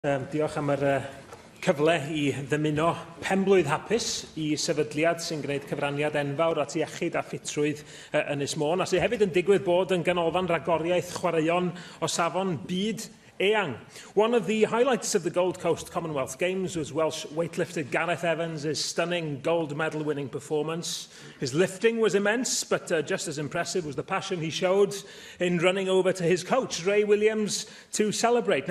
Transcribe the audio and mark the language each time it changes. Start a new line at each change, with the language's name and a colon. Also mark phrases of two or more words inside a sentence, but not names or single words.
Welsh: Diolch am yr cyfle i ddymuno penblwydd hapus i sefydliad sy'n gwneud cyfraniad enfawr at iechyd a ffitrwydd Ynys Môn, a sydd hefyd yn digwydd bod yn ganolfan ragoriaeth chwaraeon o safon byd eang.
English: One of the highlights of the Gold Coast Commonwealth Games was Welsh weightlifter Gareth Evans' stunning gold medal winning performance. His lifting was immense, but just as impressive was the passion he showed in running over to his coach, Ray Williams, to celebrate.